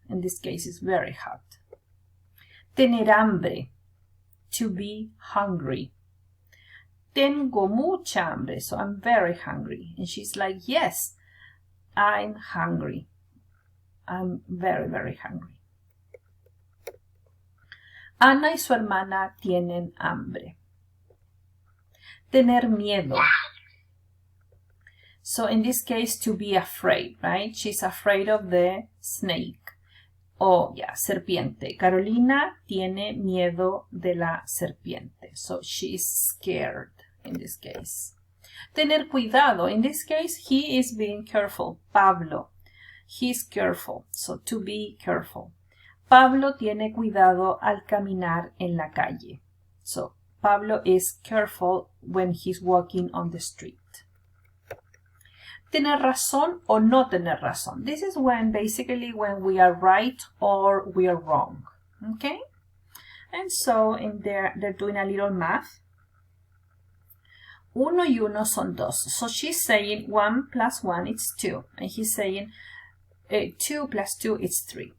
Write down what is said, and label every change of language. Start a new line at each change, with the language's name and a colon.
English: In this case, it's very hot.
Spanish: Tener hambre.
English: To be hungry.
Spanish: Tengo mucha hambre.
English: So I'm very hungry. And she's like, yes, I'm hungry. I'm very, very hungry.
Spanish: Ana y su hermana tienen hambre. Tener miedo.
English: So in this case, to be afraid, right? She's afraid of the snake. Oh, yeah, serpiente.
Spanish: Carolina tiene miedo de la serpiente.
English: So she is scared in this case.
Spanish: Tener cuidado.
English: In this case, he is being careful. Pablo. He's careful. So to be careful.
Spanish: Pablo tiene cuidado al caminar en la calle.
English: So Pablo is careful when he's walking on the street.
Spanish: Tener razón o no tener razón.
English: This is when when we are right or we are wrong. Okay? And so in there, they're doing a little math.
Spanish: Uno y uno son dos.
English: So she's saying 1 plus 1 is 2. And he's saying 2 plus 2 is 3.